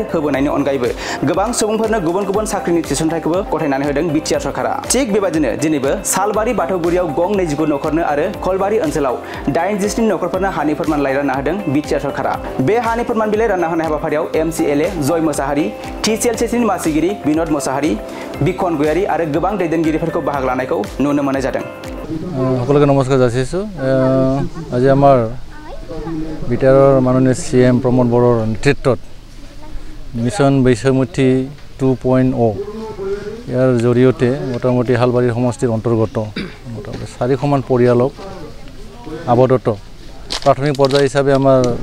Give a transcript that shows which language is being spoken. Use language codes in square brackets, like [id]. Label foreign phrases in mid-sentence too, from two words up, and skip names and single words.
[brx] होबोनायनि अनगायैबो गोबां सुबुंफोरनो गुबुन गुबुन साख्रिनि थिसनथाइखौबो गथायनानै होदों बिटिआर सरकारा थिग बेबायदिनो दिनैबो सालबारि बाथौगुरियाव गं 29 नखरनो आरो खलबारि ओनसोलाव 87 नखरफोरनो हानि फोरमानलाइ रानना होदों बिटिआर सरकारा बे हानि फोरमान बिलाइ रानना होनाय हाबाफारियाव एमसिएलए जय मोसाहारि टिसिएलसिनि मासिगिरि बिनोद मोसाहारि बिखन गयारी आरो गोबां दैदेनगिरिफोरखौ बाहागो लानायखौ नुनो मोननाय जादों [as] সকলকে নমস্কাৰ যাচিছোঁ আজি আমাৰ বিটিআৰৰ মাননীয় CM প্ৰমোদ বড়োৰ নেতৃত্বত মিছন বৈষম্যমুক্তি 2.0 ইয়াৰ জৰিয়তে মোটামুটি হালবাৰী সমষ্টিৰ অন্তৰ্গত মোটামুটি 400মান পৰিয়ালক আবদ্ধত প্ৰাথমিক পৰ্যায় হিচাপে আমাৰ